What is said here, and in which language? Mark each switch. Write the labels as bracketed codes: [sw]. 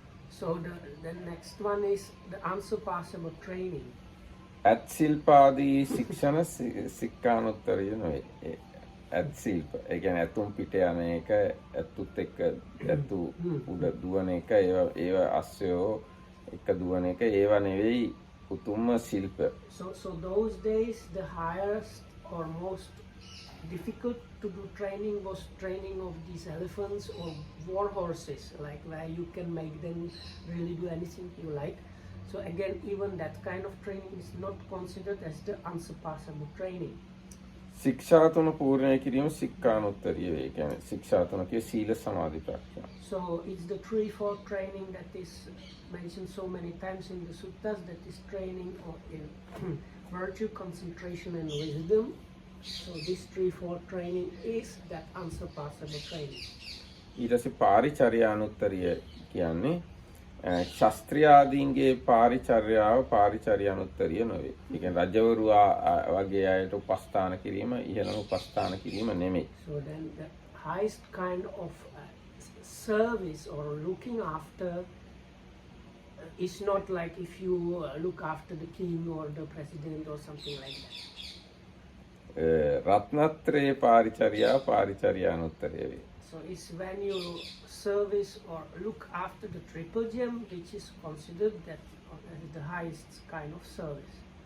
[en] So the next one is the unsurpassable training. [si] ඇත් සිල්පාදී ශික්ෂණ සික්ඛානුත්තරිය නෙවෙයි. ඇත් සිල්ප. ඒ කියන්නේ ඇතුම් පිට යන එක, ඇතුත් එක්ක ඇතු උඩ දුවන එක, ඒව අස්සයෝ එක දුවන එක, ඒව නෙවෙයි උතුම්ම ශිල්ප. [en] So those days the highest or most difficult to do training was training of these elephants or war horses, like where you can make them really do anything you like. So again, even that kind of training is not considered as the unsurpassable training. [si] ශික්ෂා තුන පූර්ණය කිරීම සික්ඛානුත්තරිය වේ. කියන්නේ ශික්ෂා තුන කිය සීල සමාධි ප්‍රඥා. [en] So it's the threefold training that is mentioned so many times in the suttas, that is training in virtue, concentration and wisdom. So this threefold training is that unsurpassable training. [si] ඊට පස්සේ පාරිචර්යානුත්තරිය කියන්නේ ශාස්ත්‍රීයාදීන්ගේ පාරිචර්යාව පාරිචර්යානුත්තරිය නොවේ. ඒ කියන්නේ රජවරු වගේ අයට උපස්ථාන කිරීම ඉහළම උපස්ථාන කිරීම නෙමෙයි. [en] So then the highest kind of service or looking after is not like if you look after the king or the president or something like that. [si] රත්නත්‍රේ පාරිචර්යාව පාරිචර්යානුත්තරිය වේ. [en] So it's when you service or look after the triple gem, which is considered that as the highest kind of service.